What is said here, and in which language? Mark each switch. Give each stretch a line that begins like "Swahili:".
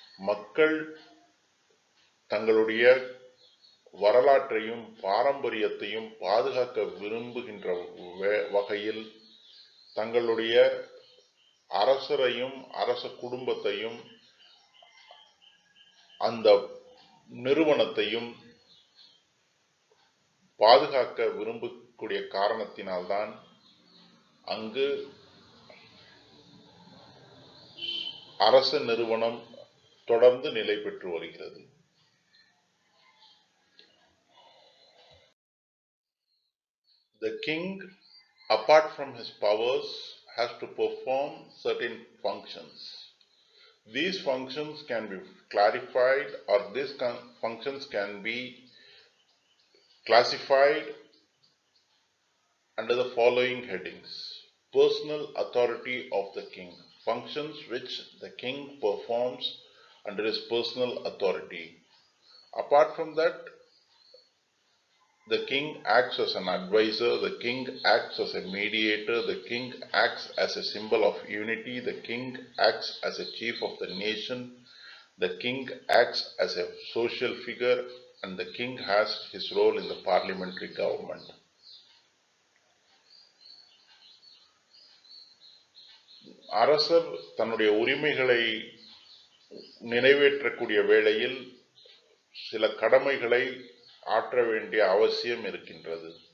Tamil: மக்கள் தங்களுடைய வரலாற்றையும் பாரம்பரியத்தையும் பாதுகாக்க விரும்புகின்ற வகையில் தங்களுடைய அரசரையும் அரச குடும்பத்தையும் அந்த நிறுவனத்தையும் பாதுகாக்க விரும்பக்கூடிய காரணத்தினால்தான் அங்கு அரச நிறுவனம் தொடர்ந்து நிலை பெற்று வருகிறது.
English: The king, apart from his powers, has to perform certain functions. These functions can be clarified, or these functions can be classified under the following headings. Personal authority of the king. Functions which the king performs under his personal authority. Apart from that, the king acts as an advisor, the king acts as a mediator, the king acts as a symbol of unity, the king acts as a chief of the nation, the king acts as a social figure, and the king has his role in the parliamentary government.
Tamil: அரசர் தன்னுடைய உரிமைகளை நிறைவேற்றக்கூடிய வேளையில் சில கடமைகளை ஆற்ற வேண்டிய அவசியம் இருக்கின்றது.